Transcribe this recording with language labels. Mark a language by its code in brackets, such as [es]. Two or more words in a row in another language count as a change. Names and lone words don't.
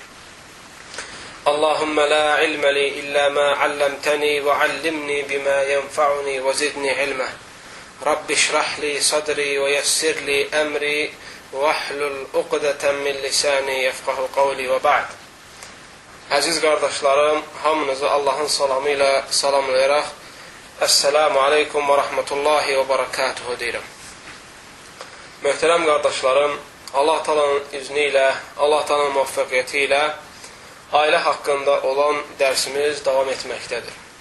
[ar] اللهم لا علم لي إلا ما علمتني وعلمني بما ينفعني وزدني علما رب اشرح لي صدري ويسر لي أمري واحلل عقدة من لساني يفقه قولي وبعد. [az] Əziz qardaşlarım, hamınızı Allahın salamı ilə salamlayaraq [ar] السلام عليكم ورحمة الله وبركاته [az] deyirəm. Möhtərəm qardaşlarım, Allah Taala'nın izni ilə, Allah Taala'nın müvəffəqiyyəti ilə ailə haqqında olan dərsimiz davam etməkdədir.